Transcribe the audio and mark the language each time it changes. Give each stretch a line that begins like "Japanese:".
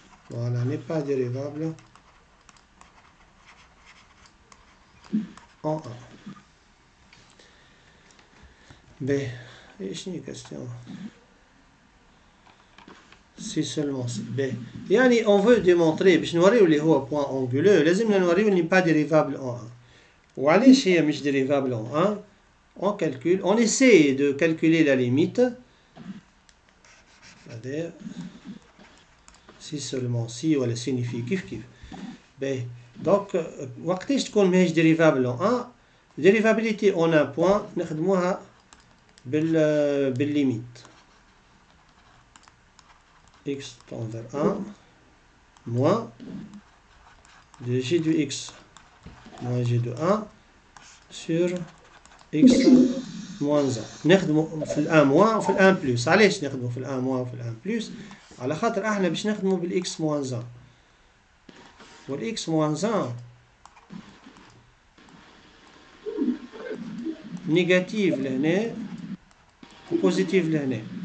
French: Voilà, n'est pas dérivable en A. B. Et je n'ai question. Si seulement c'est B. Yani, on veut démontrer,
Arabic: باش نوريو اللي هو
French: point anguleux,
Arabic: لازم نوريو اللي
French: n'est pas dérivable en A.
Arabic: وعلاش هي مش dérivable en A?
French: On calcule, on essaie de calculer la limite. C'est-à-dire, si seulement si,
Arabic: ولا signifie كيف كيف.
French: B.
Arabic: Donc, وقتاش تكون ماهيش dérivable en A?
French: Dérivabilité en un point,
Arabic: نخدموها بالlimite.
French: X tend vers 1 moins de G de X moins G de 1 sur X moins 1.
Arabic: نخدمو في الان موان وفي الان بلس. علاش نخدمو في الان موان وفي الان بلس؟ على خاطر احنا باش نخدمو بالاكس موان 1 والاكس موان 1 نيجاتيف لهنا وبوزيتيف لهنا.